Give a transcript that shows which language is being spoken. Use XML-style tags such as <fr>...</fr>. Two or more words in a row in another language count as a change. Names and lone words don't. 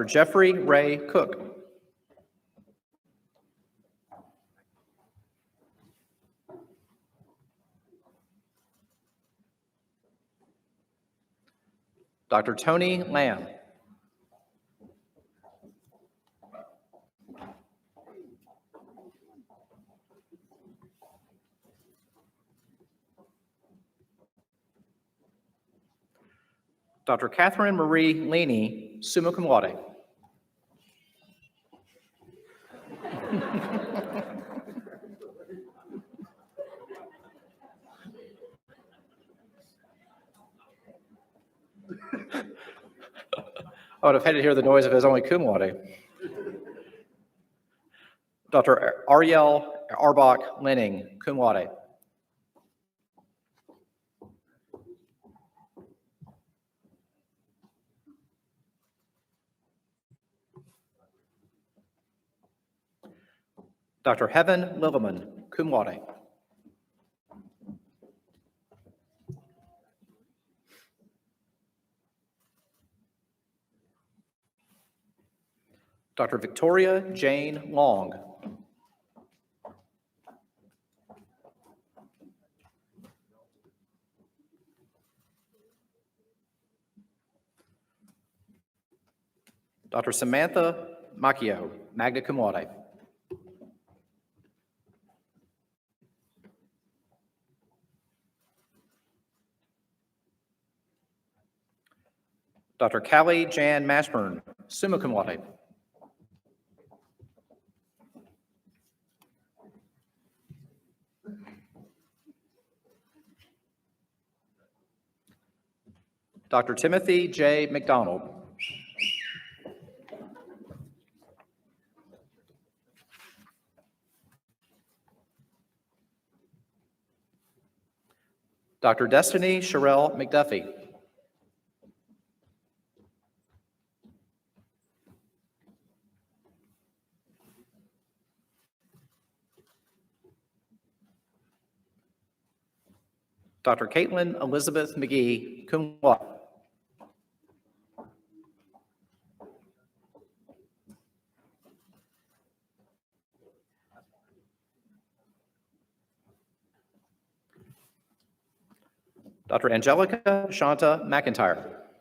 <en>Jeffrey Ray Cook. Dr. Tony Lamb. Dr. Catherine Marie Laney,</en> <la>summa cum laude.</la> <en>I would have had to hear the noise of his only</en> <la>cum laude.</la> <en>Dr. Ariel Arbach Lenning,</en> <la>cum laude.</la> <en>Dr. Heaven Lilleman,</en> <la>cum laude.</la> <en>Dr. Victoria Jane Long. Dr. Samantha Macchio,</en> <la>magna cum laude.</la> <en>Dr. Callie Jan Mashburn,</en> <la>summa cum laude.</la> <en>Dr. Timothy J. McDonald. Dr. Destiny Sherelle McDuffie. Dr. Caitlin Elizabeth McGee,</en> <la>cum laude.</la> <en>Dr. Angelica Shanta McIntyre.</en>